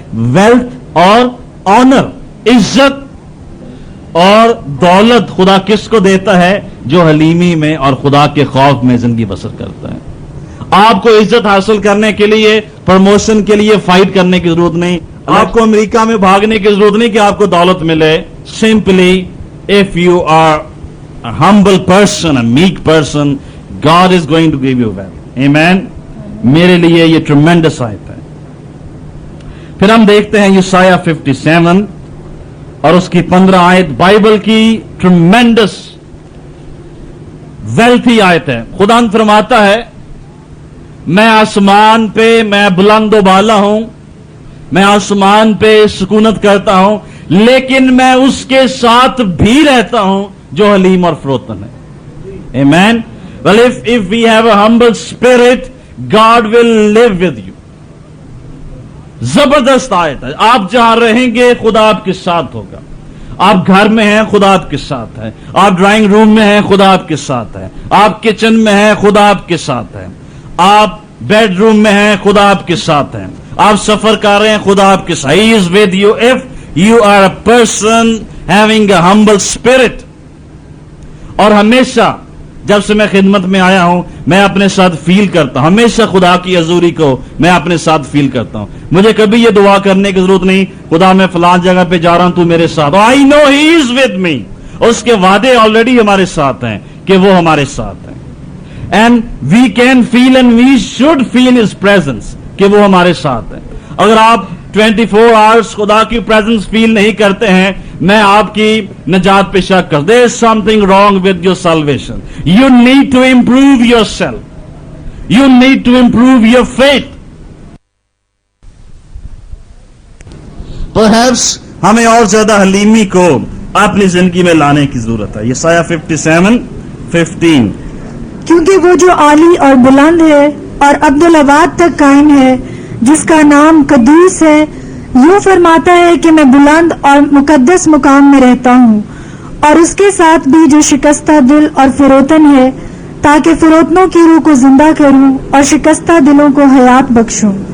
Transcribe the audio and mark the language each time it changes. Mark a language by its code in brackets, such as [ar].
[ur] Wealth اور owner, عزت اور دولت خدا کس کو دیتا ہے؟ جو حلیمی میں اور خدا کے خوف میں زندگی بسر کرتا ہے. آپ کو عزت حاصل کرنے کے لیے, پروموشن کے لیے فائٹ کرنے کی ضرورت نہیں. آپ کو امریکہ میں بھاگنے کی ضرورت نہیں کہ آپ کو دولت ملے. [en] Simply if you are a humble person, a meek person, God is going to give you wealth. Amen. [ur] میرے لیے یہ tremendous آیت ہے. پھر ہم دیکھتے ہیں یسایہ 57 اور اس کی 15 آیت. بائبل کی tremendous wealthy آیت ہے. خدا فرماتا ہے میں آسمان پہ میں بلند و بالا ہوں, میں آسمان پہ سکونت کرتا ہوں, لیکن میں اس کے ساتھ بھی رہتا ہوں جو حلیم اور فروتن ہے. [en] Amen. Well, if we have a humble spirit, God will live with you. [ur] زبردست آیت ہے. آپ جہاں رہیں گے خدا آپ کے ساتھ ہوگا. آپ گھر میں ہیں، خدا آپ کے ساتھ ہے. آپ ڈرائنگ روم میں ہیں، خدا آپ کے ساتھ ہے. آپ کچن میں ہیں، خدا آپ کے ساتھ ہے. آپ بیڈ روم میں ہیں، خدا آپ کے ساتھ ہے. آپ سفر کر رہے ہیں، خدا آپ کے ساتھ. [en] He is with you if you are a person having a humble spirit. [ur] اور ہمیشہ جب سے میں خدمت میں آیا ہوں میں اپنے ساتھ فیل کرتا ہوں، ہمیشہ خدا کی حضوری کو میں اپنے ساتھ فیل کرتا ہوں. مجھے کبھی یہ دعا کرنے کی ضرورت نہیں خدا میں فلان جگہ پہ جا رہا ہوں تو میرے ساتھ. [en] I know he is with me. [ur] اس کے وعدے آلریڈی ہمارے ساتھ ہیں کہ وہ ہمارے ساتھ ہیں. [en] And we can feel and we should feel his presence کہ وہ ہمارے ساتھ ہیں. [ur] اگر آپ 24 hours خدا کی presence فیل نہیں کرتے ہیں میں آپ کی نجات پہ شک کر. [en] There is something wrong with your salvation. You need to improve yourself. You need to improve your faith. [ur] Perhaps ہمیں اور زیادہ حلیمی کو اپنی زندگی میں لانے کی ضرورت ہے. یسایہ 57:15 کیونکہ وہ جو عالی اور بلند ہے اور عبدالآباد تک قائم ہے جس کا نام قدوس ہے یوں فرماتا ہے کہ میں بلند اور مقدس مقام میں رہتا ہوں اور اس کے ساتھ بھی جو شکستہ دل اور فروتن ہے تاکہ فروتنوں کی روح کو زندہ کروں اور شکستہ دلوں کو حیات بخشوں.